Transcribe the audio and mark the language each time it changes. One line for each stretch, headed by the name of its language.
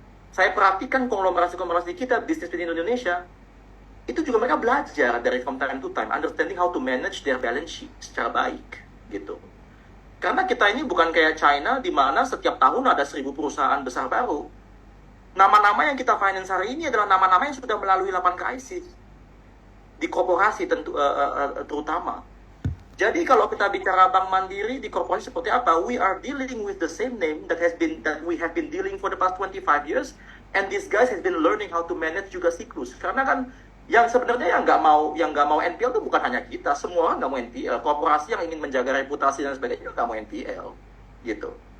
Indonesian: Saya perhatikan konglomerasi kita, bisnis di Indonesia, itu juga mereka belajar dari
English: from time to time, understanding how to manage their balance sheet
Indonesian: secara baik. Gitu. Karena kita ini bukan kayak China di mana setiap tahun ada 1.000 perusahaan besar baru. Nama-nama yang kita finance hari ini adalah nama-nama yang sudah melalui 8 krisis di korporasi terutama. Jadi kalau kita bicara Bank Mandiri di korporasi seperti apa,
English: we are dealing with the same name that we have been dealing for the past 25 years, and these guys has been learning how to manage
Indonesian: juga siklus. Karena kan yang sebenarnya yang nggak mau NPL itu bukan hanya kita, semua orang nggak mau NPL. Korporasi yang ingin menjaga reputasi dan sebagainya nggak mau NPL, gitu.